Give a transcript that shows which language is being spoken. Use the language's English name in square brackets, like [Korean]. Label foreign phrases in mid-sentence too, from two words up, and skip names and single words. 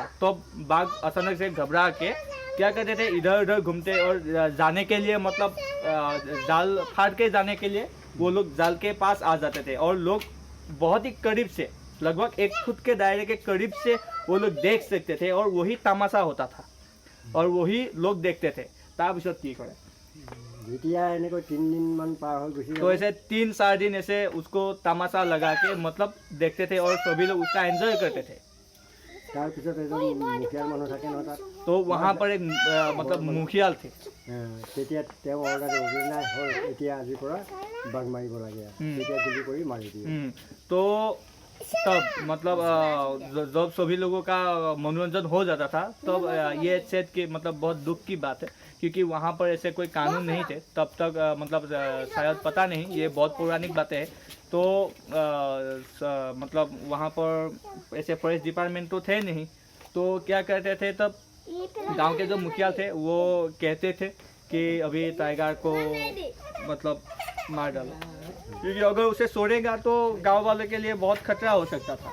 [Hindi] तो बाघ अचानक से घबरा के क्या करते थे, इधर उधर घूमते और जाने के लिए, मतलब जाल फाड़ के जाने के लिए वो लोग जाल के पास आ जाते थे, और लोग बहुत ही करीब से, लगभग 1 फुट के दायरे के करीब से वो लोग देख सकते थे, और वही तमाशा होता था और वही लोग देखते थे। [Assamese] তাৰপিছত কি কৰে, যেতিয়া এনেকৈ 3 দিনমান পাৰ হৈ গৈছে, [Hindi] तो ऐसे 3-4 दिन ऐसे उसको तमाशा लगा के मतलब देखते थे, और सभी लोग उसका एंजॉय करते थे। [Assamese] তাৰপিছত এজন মুখিয়াল মানুহ থাকে নহয় তাত, [Hindi] तो वहाँ पर एक मतलब मुखियाल थे, [Assamese] তেতিয়া তেওঁ অৰ্ডাৰ দিব, নাই হ'ল এতিয়া আজিৰ পৰা বাঘ মাৰিব লাগে, তেতিয়া গুলি কৰি মাৰি দিয়ে। [Hindi] तो तब मतलब जब सभी लोगों का मनोरंजन हो जाता था, तब ये शायद कि मतलब बहुत दुख की बात है, क्योंकि वहाँ पर ऐसे कोई कानून नहीं थे तब तक, मतलब शायद पता नहीं, ये बहुत पौराणिक बातें हैं। तो मतलब वहाँ पर ऐसे [English] forest department [Hindi] तो थे नहीं, तो क्या करते थे तब गांव के जो मुखिया थे वो कहते थे कि अभी टाइगर को मतलब मार डाला, क्योंकि अगर उसे छोड़ेगा तो गांव वाले के लिए बहुत खतरा हो सकता था।